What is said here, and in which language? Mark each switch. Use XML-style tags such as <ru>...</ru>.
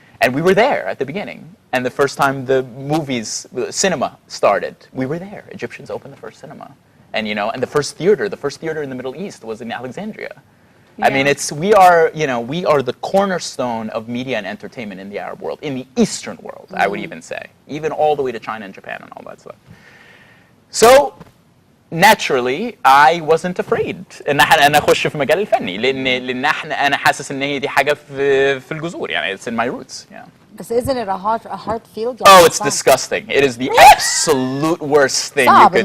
<en>And we were there at the beginning. And the first time the movies, the cinema started, we were there. Egyptians opened the first cinema. And you know, and the first theater in the Middle East was in Alexandria. I mean, we are the cornerstone of media and entertainment in the Arab world, in the Eastern world, I would even say, even all the way to China and Japan and all that stuff. So, naturally, I wasn't afraid</en> <ar>ان انا اخش في مجال الفني، لان انا حاسس ان هي دي حاجه في الجذور، يعني</ar> <en>it's in my roots. Yeah.</en> <ar>بس</ar> <en>isn't it a hard field? Oh, it's disgusting. It is the absolute worst thing you could</en>